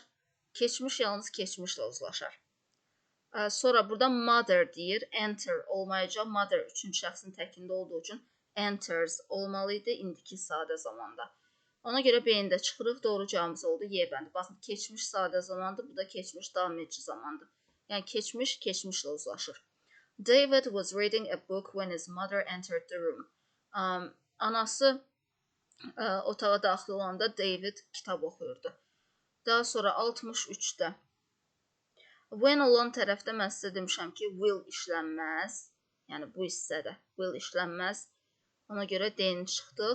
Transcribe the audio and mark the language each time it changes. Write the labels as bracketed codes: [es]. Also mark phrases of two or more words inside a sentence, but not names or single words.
[az] Keçmiş yalnız keçmişlə uzlaşar. Sonra burada mother deyir. Enter olmayacaq. Mother üçüncü şəxsin təkində olduğu üçün enters olmalıydı indiki sadə zamanda. Ona görə B-də çıxırıq. Doğru cavabımız oldu Y bəndi. Baxın, keçmiş sadə zamandır. Bu da keçmiş davam edici zamandır. Yəni keçmiş keçmişlə uzlaşır. [en] David was reading a book when his mother entered the room. [az] Anası otağa daxil olanda David kitab oxuyurdu. Daha sonra 63-də. When olan tərəfdə mən sizə demişəm ki, will işlənməz. Yəni bu hissədə will işlənməz. Ona görə D-ni çıxdıq.